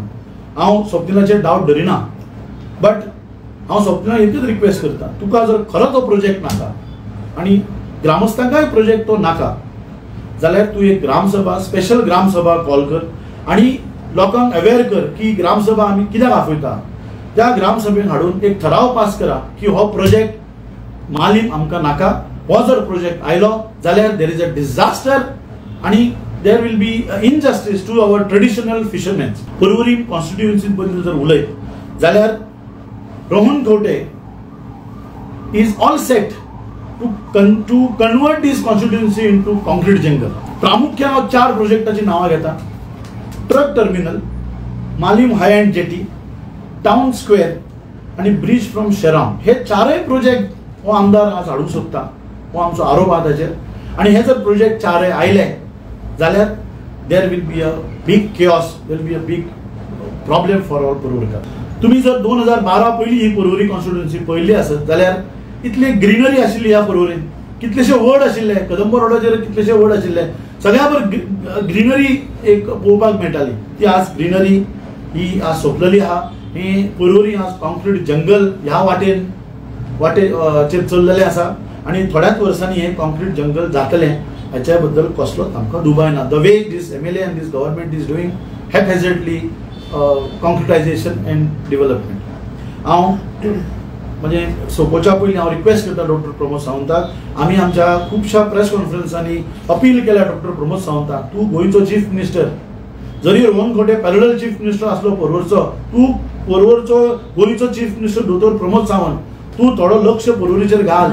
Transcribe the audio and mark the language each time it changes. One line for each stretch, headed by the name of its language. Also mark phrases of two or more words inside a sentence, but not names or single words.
Konkani: हांव स्वप्निलाचेर डावट धरिना, बट हांव स्वप्निलाक एकच रिक्वेस्ट करता, तुका जर खरोच हो प्रोजेक्ट नाका आनी ग्रामस्थांकाय प्रोजेक्ट तो नाका जाल्यार तूं एक ग्रामसभा, स्पेशल ग्रामसभा कॉल कर आनी लोकांक अवेअर कर की ग्रामसभा आमी कित्याक आफयता. त्या ग्रामसभेक हाडून एक ठराव पास करा की हो प्रोजेक्ट मालीम आमकां नाका. हो जर प्रोजेक्ट आयलो जाल्यार
English: there is a disaster आनी there will be injustice to our traditional fishermen.
Konkani: परवरी कॉन्स्टिट्युएन्सी बद्दल जर उलयत जाल्यार
English: रोहन खंवटे is all set to convert this constituency into concrete jungle.
Konkani: प्रामुख्यान हांव 4 प्रोजेक्टाची नांवां घेता.
English: truck terminal,
Konkani: मालीम
English: high end jetty, town square
Konkani: आणि
English: bridge from Sheram.
Konkani: हे 4य प्रोजेक्ट हो आमदार आज हाडूंक सोदता. हो आमचो आरोप आहा ताचेर. आनी हे जर प्रोजेक्ट 4य आयले जाल्यार
English: there will be a big chaos, there will be a big problem for our Parvorkar.
Konkani: तुम्ही जर 2012 पयली ही परवरी कॉन्स्टिट्युएन्सी पळयली आसत जाल्यार इतली ग्रीनरी आशिल्ली ह्या परवरीन, कितलेशे वड आशिल्ले, कदंब रोडाचेर कितलेशे वड आशिल्ले, सगळ्या बरोबर ग्रीनरी एक पळोवपाक मेळटाली. ती आज ग्रीनरी ही आज सोंपलेली आहा. ही परवरी आज
English: concrete jungle
Konkani: ह्या वाटेचेर चल्लेले आसा आनी थोड्याच वर्सांनी हे
English: concrete jungle
Konkani: जातलें हाच्या बद्दल कसलोच आमकां दुबाय ना.
English: the way this MLA and this government is doing haphazardly concretization and development.
Konkani: हांव म्हणजे सोंपोवच्या पयलीं हांव रिक्वेस्ट करता डॉक्टर प्रमोद सावंताक, आमी आमच्या खुबशा प्रेस कॉन्फरन्सांनी अपील केल्या डॉक्टर प्रमोद सावंताक, तूं गोंयचो
English: chief minister,
Konkani: जरी रोहन खंवटे
English: parallel chief minister
Konkani: आसलो परवरचो, तूं परवरचो गोंयचो
English: chief minister
Konkani: दोतोर प्रमोद सावंत, तूं थोडो लक्ष परवरीचेर घाल.